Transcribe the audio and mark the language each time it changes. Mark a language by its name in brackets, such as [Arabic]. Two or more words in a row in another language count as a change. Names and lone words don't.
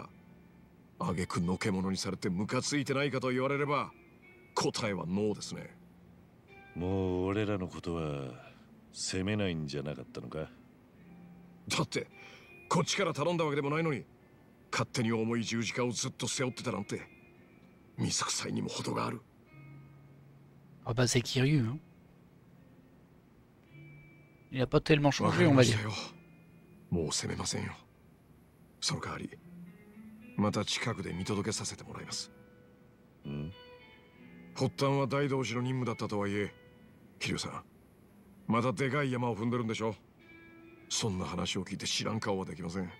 [Japanese] 挙句のけ者にされてムカついてないかと言われれば答えはノーですね。もう俺らのことは責めないんじゃなかったのか。だってこっちから頼んだわけでもないのに勝手に重い十字架をずっと背負ってたなんて水臭いにも程がある。 [French] Ah bah c'est Kiryu, hein. Il a pas tellement [Japanese] わか [French] changé, [Japanese] り [French] on [Japanese] ま [French] va [Japanese] し [French] dire. [Japanese] たよ。もう責めませんよ。その代わりまた近くで見届けさせてもらいます。うん。発端は大道寺の任務だったとはいえ、桐生さんまたでかい山を踏んでるんでしょ。そんな話を聞いて知らん顔はできません。